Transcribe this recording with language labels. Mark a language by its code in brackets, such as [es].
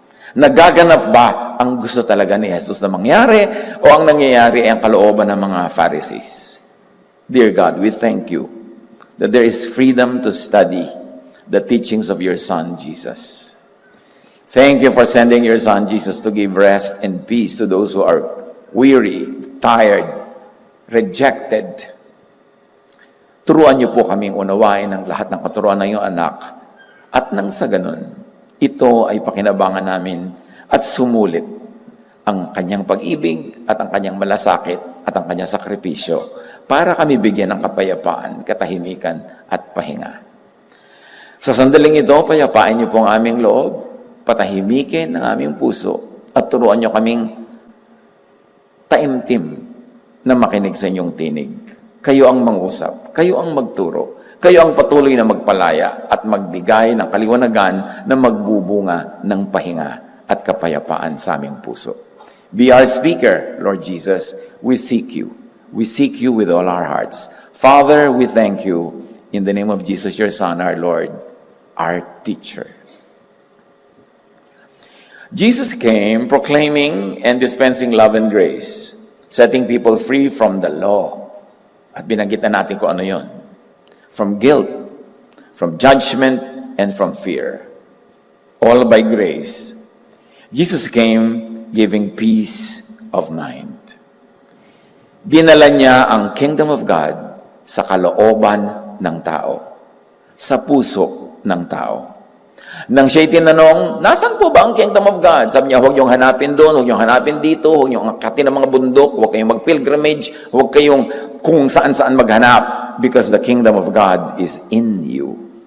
[tl] Nagaganap ba ang gusto talaga ni Jesus na mangyari o ang nangyayari ay ang kalooban ng mga Pharisees? [en] Dear God, we thank you that there is freedom to study the teachings of your Son, Jesus. Thank you for sending your Son, Jesus, to give rest and peace to those who are weary, tired, rejected. [tl] Turuan niyo po kaming unawain ang lahat ng katuruan ng iyong anak at nang sa ganun, ito ay pakinabangan namin at sumulit ang kanyang pag-ibig at ang kanyang malasakit at ang kanyang sakripisyo para kami bigyan ng kapayapaan, katahimikan at pahinga. Sa sandaling ito, payapain niyo po ang aming loob, patahimikin ang aming puso at turuan niyo kaming taimtim na makinig sa inyong tinig. Kayo ang mangusap, kayo ang magturo, kayo ang patuloy na magpalaya at magbigay ng kaliwanagan na magbubunga ng pahinga at kapayapaan sa aming puso. [en] Be our speaker, Lord Jesus. We seek you. We seek you with all our hearts. Father, we thank you in the name of Jesus, your Son, our Lord, our teacher. Jesus came proclaiming and dispensing love and grace, setting people free from the law. [tl] At binanggit na natin kung ano yon. [en] From guilt, from judgment, and from fear. All by grace. Jesus came giving peace of mind. [tl] Dinala niya ang kingdom of God sa kalooban ng tao. Sa puso ng tao. Nang siya'y tinanong, nasan po ba ang kingdom of God? Sabi niya, huwag niyong hanapin doon, huwag niyong hanapin dito, huwag niyong akatin ng mga bundok, huwag kayong mag-pilgrimage, huwag kayong kung saan-saan maghanap, [en] because the kingdom of God is in you.